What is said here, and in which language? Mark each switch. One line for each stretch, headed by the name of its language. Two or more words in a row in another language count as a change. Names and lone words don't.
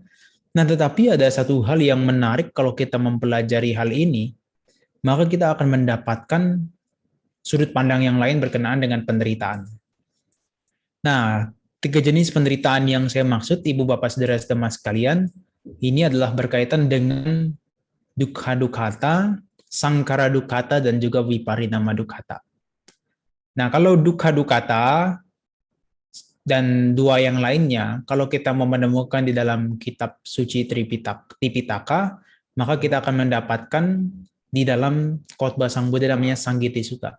Indonesian: Nah, tetapi ada satu hal yang menarik kalau kita mempelajari hal ini, maka kita akan mendapatkan sudut pandang yang lain berkenaan dengan penderitaan. Nah, 3 jenis penderitaan yang saya maksud, Ibu Bapak Saudara-saudara sekalian, ini adalah berkaitan dengan
Pali: dukkha dukkata, sangkara dukkata,
Indonesian: dan juga
Pali: viparinama dukkata.
Indonesian: Nah, kalau dukkha dukkata dan 2 yang lainnya, kalau kita mau menemukan di dalam kitab suci Tripitaka, maka kita akan mendapatkan di dalam khotbah Sang Buddha namanya Sanggiti Sutta.